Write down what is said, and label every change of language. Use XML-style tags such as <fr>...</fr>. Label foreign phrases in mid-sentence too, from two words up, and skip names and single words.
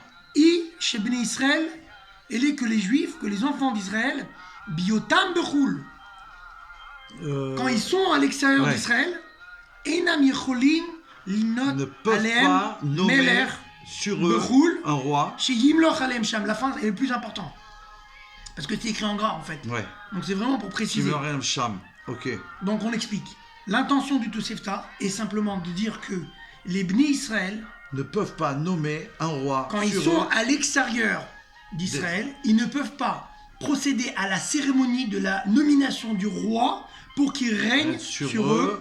<fr>chez Bnei Israël, elle est que les Juifs, que les enfants d'Israël,</fr> <he>בהיותם בחו"ל,</he> <fr>quand ils sont à l'extérieur d'Israël,</fr> <he>אינם יכולים למנות</he> <fr>ne peuvent pas nommer sur eux un roi.</fr> <he>ש ימלוך עליהם שם,</he> <fr>la fin est le plus important, parce que c'est écrit en gras en fait. Ouais. Donc c'est vraiment pour préciser.</fr> <he>ימלוך עליהם שם.</he> <fr>Ok. Donc on explique. L'intention du Tosefta est simplement de dire que les Bnei Israël ne peuvent pas nommer un roi. Quand ils sont à l'extérieur d'Israël, ils ne peuvent pas procéder à la cérémonie de la nomination du roi pour qu'il règne sur eux</fr>